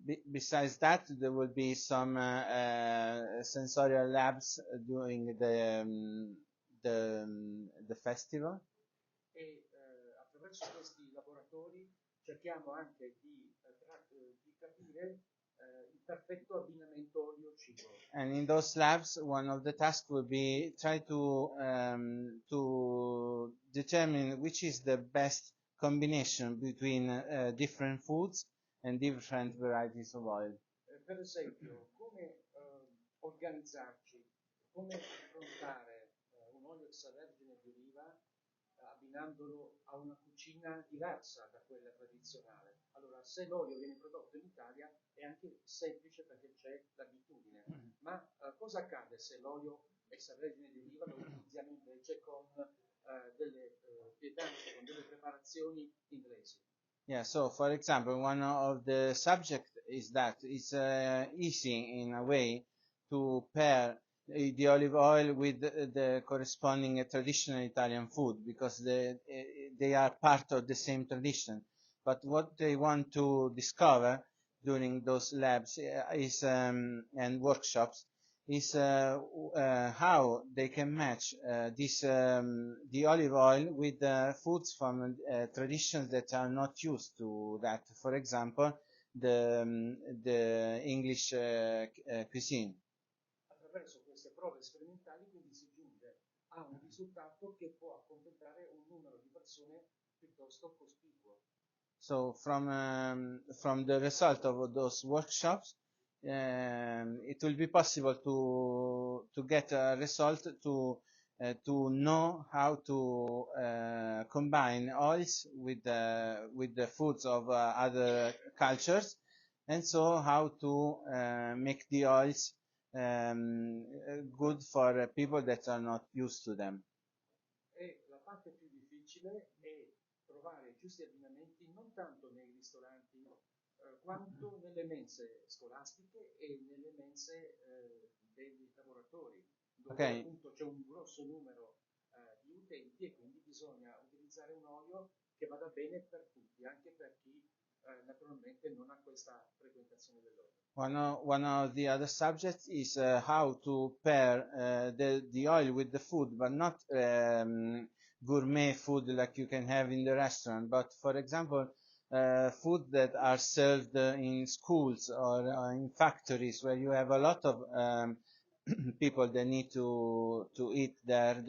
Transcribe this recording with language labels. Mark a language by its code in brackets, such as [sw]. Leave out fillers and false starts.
[en] Besides that, there will be some sensorial labs during the festival. [it] E attraverso questi laboratori cerchiamo anche di capire il perfetto abbinamento olio-cibo. [en] And in those labs, one of the tasks will be try to determine which is the best combination between different foods and different varieties of oil. [it] Per esempio, come organizzarci, come affrontare un olio extravergine di oliva abbinandolo a una cucina diversa da quella tradizionale. Allora, se l'olio viene prodotto in Italia è anche semplice perché c'è l'abitudine, ma cosa accade se l'olio extravergine di oliva lo utilizziamo invece con delle pietanze, con delle preparazioni inglesi? [en] Yeah, so for example, one of the subjects is that it's easy in a way to pair the olive oil with the corresponding traditional Italian food because they are part of the same tradition. But what they want to discover during those labs is and workshops is how they can match the olive oil with foods from traditions that are not used to that. For example, the English cuisine. [it] Attraverso queste prove sperimentali quindi si giunge a un risultato che può accontentare un numero di persone piuttosto cospicuo. [en] So from the result of those workshops, it will be possible to get a result to know how to combine oils with the foods of other cultures, and so how to make the oils good for people that are not used to them. [it] E la parte più difficile è trovare i giusti abbinamenti non tanto nei ristoranti quanto nelle mense scolastiche e nelle mense dei lavoratori, dove appunto c'è un grosso numero di utenti e quindi bisogna utilizzare un olio che vada bene per tutti, anche per chi naturalmente non ha questa frequentazione dell'olio. [en] One of the other subjects is how to pair the oil with the food, but not gourmet food like you can have in the restaurant, but for example, food that are served in schools or in factories where you have a lot of people that need to eat there.